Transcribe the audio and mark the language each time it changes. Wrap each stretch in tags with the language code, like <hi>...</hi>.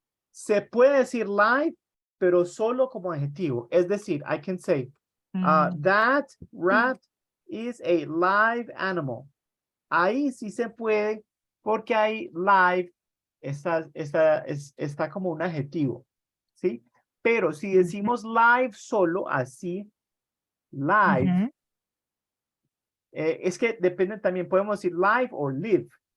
<es>Se puede decir live, pero solo como adjetivo. Es decir,</es> <en>I can say, that rat is a live animal.</en> <es>Ahí sí se puede, porque ahí live está como un adjetivo, ¿sí? Pero si decimos live solo así, live, es que depende también, podemos decir live o live.</es>